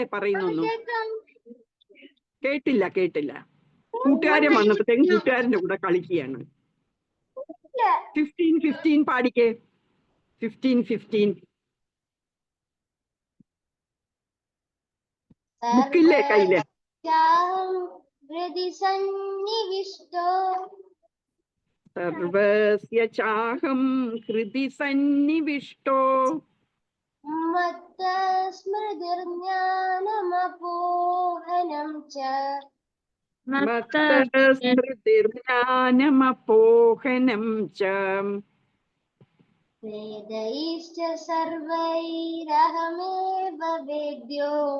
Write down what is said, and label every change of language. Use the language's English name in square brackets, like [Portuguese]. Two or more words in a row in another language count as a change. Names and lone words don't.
[Malayalam] പറയുന്നൊന്നും കേട്ടില്ല. കൂട്ടുകാരൻ വന്നപ്പോഴത്തേക്കും കൂട്ടുകാരന്റെ കൂടെ കളിക്കുകയാണ്. 15 പാടിക്കേ. 15 ബുക്കില്ലേ കയ്യില്? [Sanskrit] സർവസ്യ ചാഹം ഹൃദി സന്നിവിഷ്ടോ സ്മൃതിർജ്ഞാനമപോഹനം ച സ്മൃതിർജ്ഞാനമപോഹനം ച വേദൈശ്ച സർവൈരഹമേവ വേദ്യോ